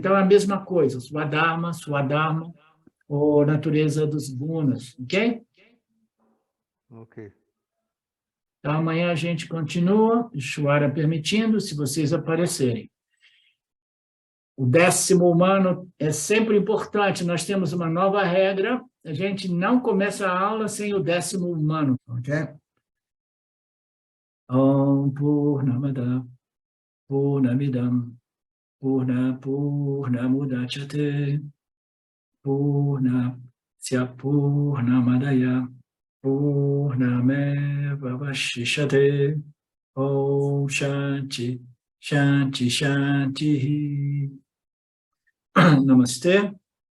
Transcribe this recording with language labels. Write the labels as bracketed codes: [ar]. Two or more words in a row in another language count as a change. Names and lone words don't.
[pt] Então, é a mesma coisa, sua Dharma, ou natureza dos gunas, ok? Ok. Então, amanhã a gente continua, Ishvara permitindo, se vocês aparecerem. O 10º humano é sempre importante. Nós temos uma nova regra. A gente não começa a aula sem o 10º humano, ok? [sa] ॐ पूर्णमदः पूर्णमिदं पूर्णमुदच्यते पूर्णस्य पूर्णमादाय पूर्णमेव वशिष्यते ॐ शान्ति शान्ति शान्ति Shanti Namastê.